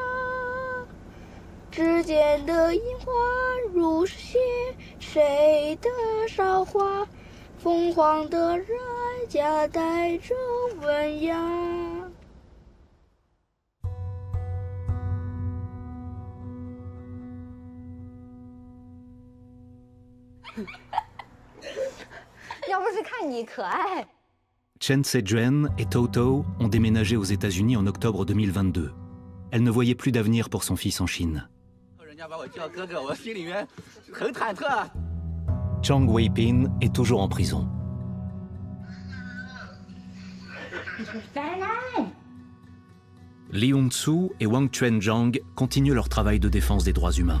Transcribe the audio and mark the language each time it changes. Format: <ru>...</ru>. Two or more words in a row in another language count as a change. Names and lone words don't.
<zh>指尖的樱花如是写谁的韶华，凤凰的热爱夹带着温雅。要不是看你可爱。</zh> <fr>Chen Sezhen et Toto ont déménagé aux États-Unis en octobre 2022. Elle ne voyait plus d'avenir pour son fils en Chine. Chang Wei-pin est toujours en prison. Li Hun-su et Wang Chuanzhang continuent leur travail de défense des droits humains.</fr>